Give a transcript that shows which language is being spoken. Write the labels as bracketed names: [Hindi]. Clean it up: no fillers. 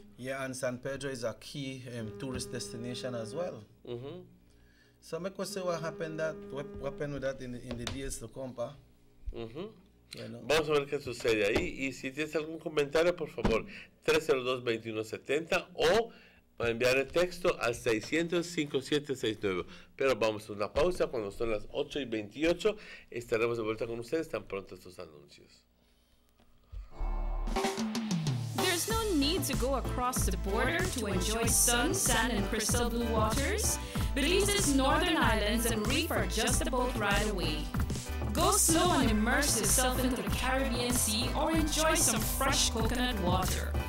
[English] Yeah, and San Pedro is a key tourist destination as well. So my question, what happened with that in the days to come, pa? [Spanish] Vamos a ver qué sucede ahí, y si tienes algún comentario, por favor, 302-2170, o enviar el texto al 600-5769. Pero vamos a una pausa. Cuando son las 8:28 estaremos de vuelta con ustedes tan pronto estos anuncios. [English] There's no need to go across the border to enjoy sun, sand, and crystal blue waters. Belize's northern islands and reef are just a boat ride away. Go slow and immerse yourself into the Caribbean Sea, or enjoy some fresh coconut water.